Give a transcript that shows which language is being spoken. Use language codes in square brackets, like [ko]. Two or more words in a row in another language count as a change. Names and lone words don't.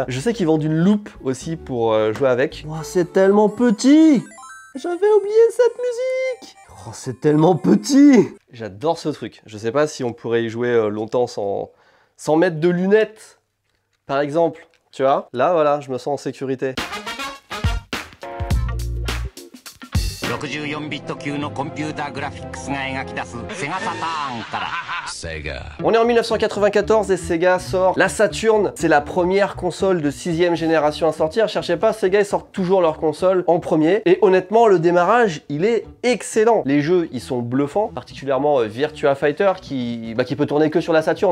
[fr] Je sais qu'ils vendent une loupe aussi pour jouer avec. Oh, c'est tellement petit! J'avais oublié cette musique! Oh, c'est tellement petit! J'adore ce truc. Je sais pas si on pourrait y jouer longtemps sans mettre de lunettes, par exemple. Tu vois? Là, voilà, je me sens en sécurité. [ja] 64 ビット級のコンピューターグラフィックスが描き出すセガサターンから [fr] Sega. On est en 1994 et Sega sort la Saturn. C'est la première console de 6ème génération à sortir. Cherchez pas, Sega ils sortent toujours leur console en premier. Et honnêtement, le démarrage, il est excellent. Les jeux, ils sont bluffants, particulièrement Virtua Fighter qui peut tourner que sur la Saturn.